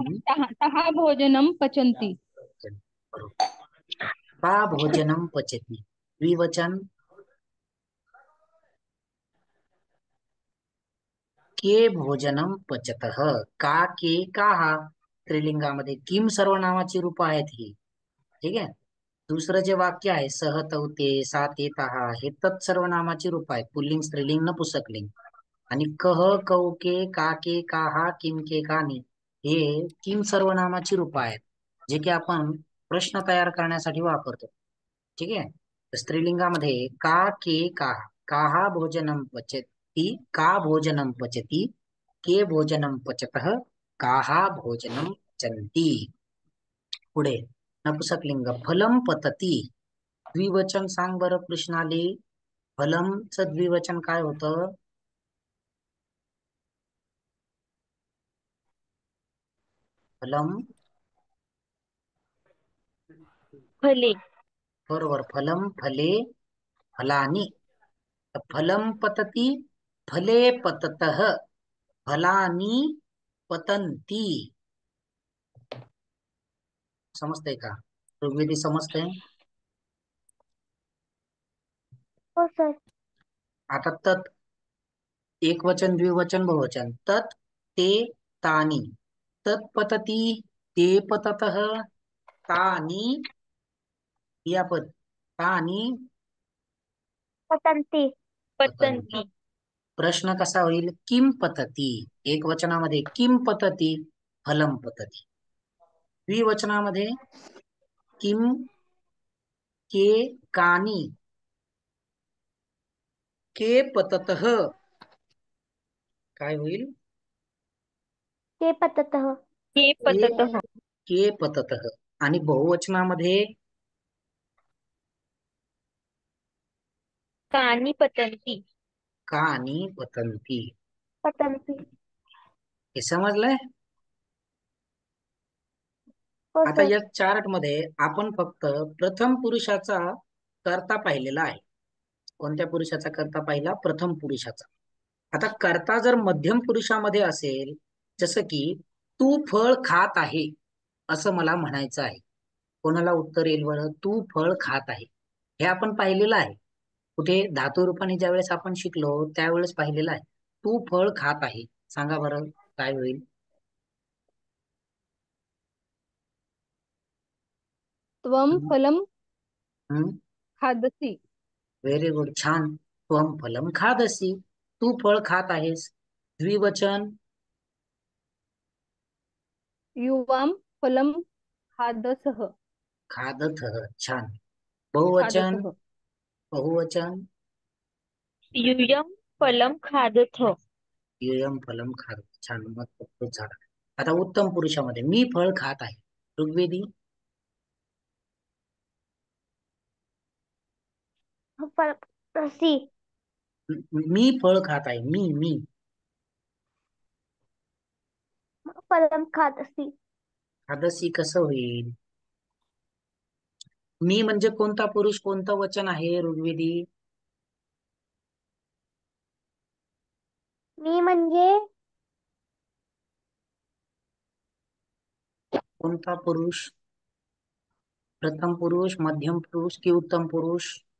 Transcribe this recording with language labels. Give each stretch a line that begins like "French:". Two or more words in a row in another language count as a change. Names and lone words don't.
Sanskrit: तः भोजनं पचन्ति।
Marathi: बरोबर.
Sanskrit: का भोजनं पचति द्विवचन के भोजनं पचतः का के काः
Marathi: स्त्रीलिंगामध्ये किम सर्वनामाची रूप आहेत ही. ठीक आहे. दुसरं जे वाक्य आहे
Sanskrit: सह तौ ते सा ते ताः
Marathi: हे तत् सर्वनामाची रूप आहेत पुल्लिंग स्त्रीलिंग नपुंसकलिंग. आणि
Sanskrit: कह कौके काके काहा किम के कानी
Marathi: हे किम सर्वनामाची रूप आहेत जे की आपण प्रश्न तयार करण्यासाठी वापरतो. ठीक आहे. तर स्त्रीलिंगामध्ये
Sanskrit: का के काहा काहा भोजनं पचति का भोजनं पचति के भोजनं पचतः काहा भोजनं पचन्ति.
Marathi: पुढे नपुंसकलिंग
Sanskrit: फलं पतति
Marathi: द्विवचन सांग बरं कृष्णाली. फलमचं द्विवचन काय होतं. फलम फले.
Sanskrit: बरोबर फलम फले फलानी. फलम पतति फले पततः फलानी पतन्ति.
Marathi: समजतंय का ऋग्वेदी समजतंय. हो सर.
Sanskrit: आता तत्
Marathi: एक वचन द्विवचन बहुवचन
Sanskrit: तत् ते तानी तत् पतति ते पततः तानी क्रियापद तानी पतंती. पतन्ति. पतंती.
Marathi: प्रश्न कसा होईल
Sanskrit: किम पतति.
Marathi: एक वचनामध्ये
Sanskrit: किम पतति फलम पतति.
Marathi: द्विवचनामध्ये
Sanskrit: किम के कानी के पततः
Marathi: काय होईल
Sanskrit: के पततः. के के पततः. के पततः.
Marathi: आणि बहुवचनामध्ये
Sanskrit: कानी पतंती. कानी पतन्ति. पतंती.
Marathi: हे समजलंय. हो आता सर. या चार्ट मध्ये आपण फक्त प्रथम पुरुषाचा कर्ता पाहिलेला आहे. कोणत्या पुरुषाचा कर्ता पाहिला प्रथम पुरुषाचा. आता कर्ता जर मध्यम पुरुषामध्ये असेल जसं की तू फळ खात आहे असं मला म्हणायचं आहे. कोणाला उत्तर येईल बरं तू फळ खात आहे. हे आपण पाहिलेलं आहे. कुठे धातू रूपाने ज्यावेळेस आपण शिकलो त्यावेळेस पाहिलेलं आहे. तू फळ खात आहे. सांगा बरं काय होईल.
Sanskrit: त्वं फलं हम्म. खादसि।
English: very good
Marathi: छान.
Sanskrit: त्वं फलं खादसि
Marathi: तू फळ खात आहेस. द्विवचन
Sanskrit: युवां फलं खादसः।
Marathi: खादतः. छान. बहुवचन
Sanskrit: खादतः
Marathi: बहुवचन
Sanskrit: यूयं फलं खादथ. यूयं फलं खादत.
Marathi: छान मग खूप झालं. आता उत्तम पुरुषामध्ये मी फळ खात आहे. ऋग्वेदी
Sanskrit: फलसी.
Marathi: मी फळ खात आहे. मी
Sanskrit: फलं खादसी.
Marathi: खादसी कसं होईल. मी म्हणजे कोणता पुरुष कोणतं वचन आहे ऋग्वेदी. मी म्हणजे कोणता पुरुष प्रथम पुरुष मध्यम पुरुष की उत्तम पुरुष.